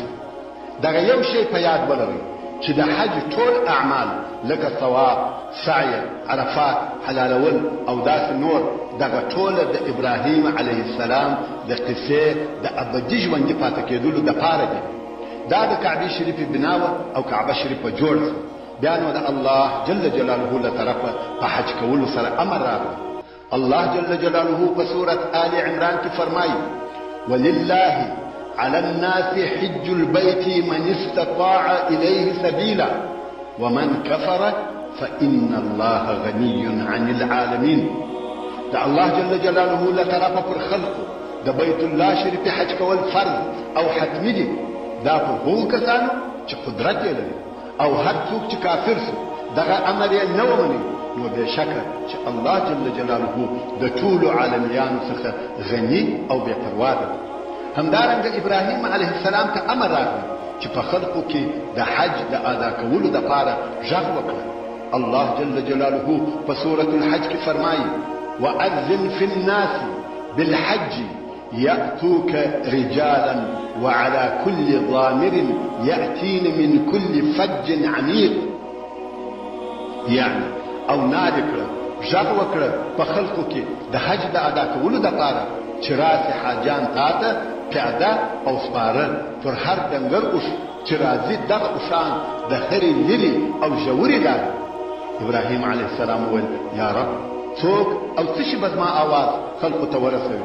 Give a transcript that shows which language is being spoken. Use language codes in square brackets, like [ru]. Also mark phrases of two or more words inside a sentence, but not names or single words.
[ps] دغه یو شی په یاد ولرئ چې د حج ټول اعمال لکه طواف، سعی، عرفات، حلالول او داسې نور دغه ټوله د ابراهیم [ar] علیه السلام [ps] د قصې د ابدي ژوندي پاتې کېدلو دپاره دي. دا د کعبه شریفه بناوه او کعبه شریفه جوړه بیا نو د الله [ar] جل جلاله [ps] له طرفه په حج کولو سره امر راغلی. الله [ar] جل جلاله [ps] په سورة آل عمران کې فرمایي [ar] ولله على الناس حج البيت من استطاع إليه سبيلا ومن كفر فإن الله غني عن العالمين. [ps] دا الله [ar] جل جلاله [ps] لطرفه پر خلقه د بیت الله شریف حج کول فرض او حتمی دي. دا پر هغو کسانو چې قدرت یې لري او هر څوک چې کافر سو دغه امر یې نه ومني نو بېشکه چې الله [ar] جل جلاله [ps] د ټولو عالمیانو څخه غني او بې پروا دی. همدارنګه ابراهیم [ar] علیه السلام [ps] ته امر راغلی چې په خلقو کې د حج د ادا کولو دپاره غږ وکړه. الله [ar] جل جلاله [ps] په سورة الحج کې فرمایي [ar] وأذن في الناس بالحج يأتوك رجالا وعلى كل ضامر يأتين من كل فج عميق. [ps] يعني او نادي کړه غږ وکړه په خلقو کې د حج د ادا کولو دپاره چې راسي حاجان تاته پیاده او سپاره پر هر ډنګر اوښ چې راځي دغه اوښان د هرې لرې او ژورې لارې. ابراهیم [ar] علیه السلام [ps] وویل [ar] یا رب [ps] څوک او څه شي به زما آواز خلقو ته ورسوي؟